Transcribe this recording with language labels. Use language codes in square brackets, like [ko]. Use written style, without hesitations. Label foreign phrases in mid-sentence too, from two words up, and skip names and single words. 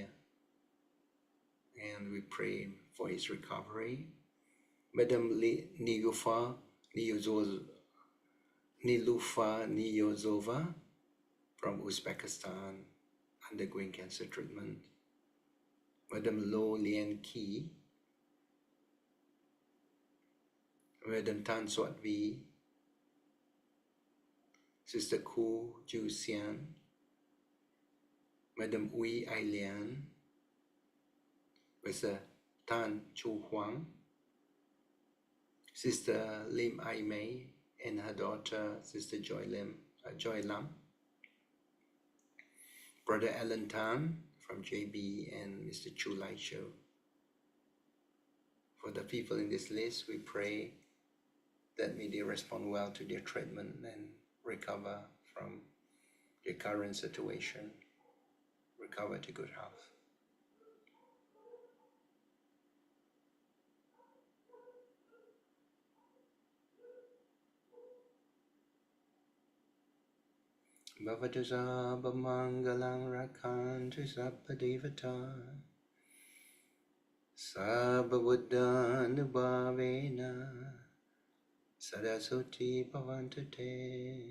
[en] And we pray for his recovery. Madam Nilufa Niyozova from Uzbekistan, undergoing cancer treatment. Madam Lo Lian Ki, Madam Tan Suat Vi, Sister Ku Ju Xian, Madam Ui Ai Lian, Mr. Tan Chu Huang, Sister Lim Ai Mei, and her daughter, Sister Joy Lam, Brother Alan Tan from JB, and Mr. Chu Lai Cho. For the people in this list, we pray that may they respond well to their treatment and recover from their current situation, recover to good health. [pi] Bhavatu sabba mangalang rakhantu sabba devata sabba buddhanubhavena sadasoti bhavantu te.